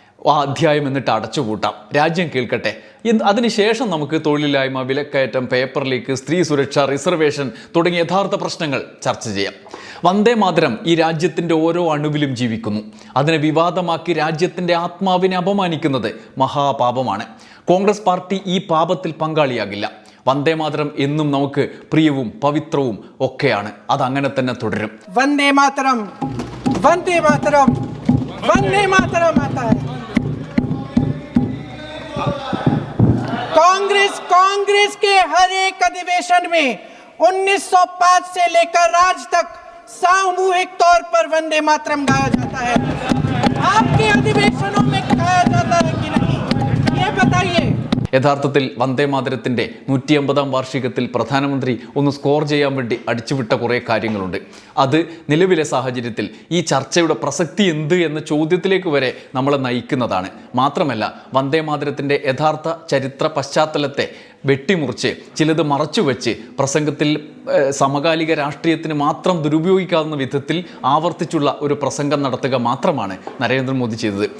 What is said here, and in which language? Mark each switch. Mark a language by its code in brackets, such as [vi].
[ml] ആ അധ്യായം എന്നിട്ട് അടച്ചുപൂട്ടാം. രാജ്യം കേൾക്കട്ടെ. അതിനുശേഷം നമുക്ക് തൊഴിലില്ലായ്മ, വിലക്കയറ്റം, പേപ്പർ ലീക്ക്, സ്ത്രീ സുരക്ഷ, റിസർവേഷൻ തുടങ്ങിയ യഥാർത്ഥ പ്രശ്നങ്ങൾ ചർച്ച ചെയ്യാം. വന്ദേ മാതരം ഈ രാജ്യത്തിൻ്റെ ഓരോ അണുവിലും ജീവിക്കുന്നു. അതിനെ വിവാദമാക്കി രാജ്യത്തിൻ്റെ ആത്മാവിനെ അപമാനിക്കുന്നത് മഹാപാപമാണ്. കോൺഗ്രസ് പാർട്ടി ഈ പാപത്തിൽ പങ്കാളിയാകില്ല. വന്ദേ മാതരം എന്നും നമുക്ക് പ്രിയവും പവിത്രവും ഒക്കെയാണ്. അതങ്ങനെ തന്നെ തുടരും. [hi] वंदे मातरम, वंदे मातरम, वंदे मातरम आता है। कांग्रेस के हर एक अधिवेशन में 1905 से लेकर आज तक सामूहिक तौर पर वंदे मातरम गाया जाता है। आपके अधिवेशनों में गाया जाता है कि नहीं, ये बताइए। [ml] യഥാർത്ഥത്തിൽ വന്ദേ മാതരത്തിൻ്റെ 150-ാം വാർഷികത്തിൽ പ്രധാനമന്ത്രി ഒന്ന് സ്കോർ ചെയ്യാൻ വേണ്ടി അടിച്ചുവിട്ട കുറേ കാര്യങ്ങളുണ്ട്. അത് നിലവിലെ സാഹചര്യത്തിൽ ഈ ചർച്ചയുടെ പ്രസക്തി എന്ത് എന്ന ചോദ്യത്തിലേക്ക് വരെ നമ്മളെ നയിക്കുന്നതാണ്. മാത്രമല്ല, വന്ദേ മാതരത്തിൻ്റെ യഥാർത്ഥ ചരിത്ര പശ്ചാത്തലത്തെ വെട്ടിമുറിച്ച് ചിലത് മറച്ചുവെച്ച് പ്രസംഗത്തിൽ സമകാലിക രാഷ്ട്രീയത്തിന് മാത്രം ദുരുപയോഗിക്കാവുന്ന വിധത്തിൽ ആവർത്തിച്ചുള്ള ഒരു പ്രസംഗം നടത്തുക മാത്രമാണ് നരേന്ദ്രമോദി ചെയ്തത്.